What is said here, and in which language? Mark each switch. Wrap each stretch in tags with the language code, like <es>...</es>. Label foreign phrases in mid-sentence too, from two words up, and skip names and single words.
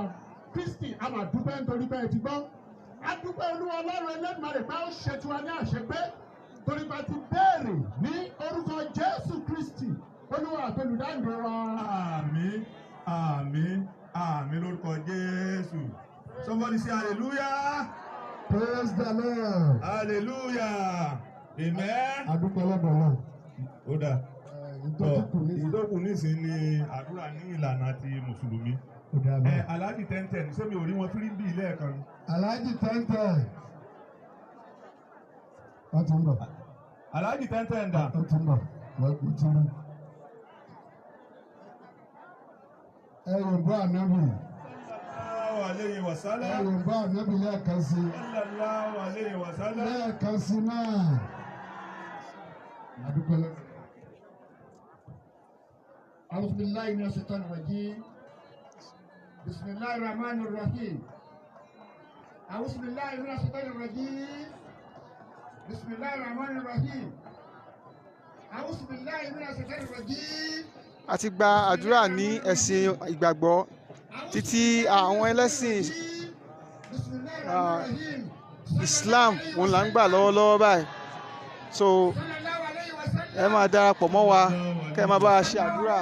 <yo>Kristi a máa dúpẹ́ nítorí pé ẹ ti gbọ́. A dúpẹ́ Olúwa Ọlọ́run Elédùmarè pé ó ṣe tiwa ní àṣepé torí pé a ti béèrè ní orúkọ Jésù Kristi Olúwa àtolùdáǹdè wa. Àmín, àmín, àmín lórúkọ Jésù.</yo> <en>Somebody say hallelujah. Praise the Lord. Hallelujah. Amen.</en> <yo>Adúpẹ́ lọ́dọ̀ náà. Ó dà. Ìdókù nísìnyí ni àdúrà ní ìlànà ti Mùsùlùmí. Aláàjì tẹ́ntẹ́n ní sẹ́mi ò rí wọn fírí bí ilé ẹ̀kan. Aláàjì tẹ́ntẹ́n. Wọ́n ti ń bọ̀. Aláàjì tẹ́ntẹ́n dà. Wọ́n ti ń bọ̀. Wọ́n ti ń bọ̀. Ẹ̀rùn bọ́ ànábì.</yo> <ar>صلى الله عليه وسلم.</ar> <yo>Ẹ̀rùn bọ́ ànábì lẹ́ẹ̀kan sí.</yo> <ar>صلى الله عليه وسلم.</ar> <yo>Lẹ́ẹ̀kan sí náà. Adúpẹ́ lọ́dọ̀.</yo> <ar>أعوذ بالله من الشيطان الرجيم بسم الله الرحمن الرحيم أعوذ بالله من الشيطان الرجيم بسم الله الرحمن الرحيم أعوذ بالله من الشيطان الرجيم.</ar> <yo>A ti gba àdúrà ní ẹ̀sìn ìgbàgbọ́ títí àwọn ẹlẹ́sìn Islam òun là ń gbà lọ́wọ́lọ́wọ́ báyìí so ẹ máa darapọ̀ mọ́ wa kẹ́ ẹ máa bá a ṣe àdúrà.</yo>